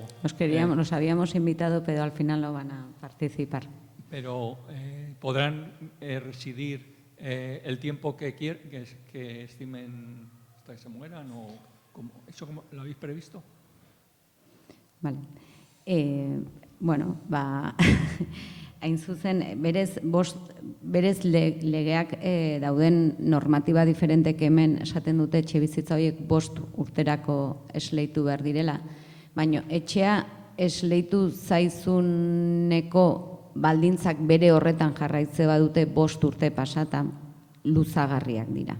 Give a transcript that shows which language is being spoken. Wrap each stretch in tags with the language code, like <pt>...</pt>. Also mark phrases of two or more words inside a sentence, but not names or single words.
<es>Los habíamos invitado, pero al final no van a participar. Pero podrán residir el tiempo que estimen hasta que se mueran, o ¿eso lo habéis previsto? Vale.</es> <eu>Hain zuzen, berez legeak dauden normatiba diferentek hemen esaten dute etxebizitza horiek 5 urterako esleitu behar direla, baina etxea esleitu zaizuneko baldintzak bere horretan jarraitze badute 5 urte pasata luzagarriak dira.</eu>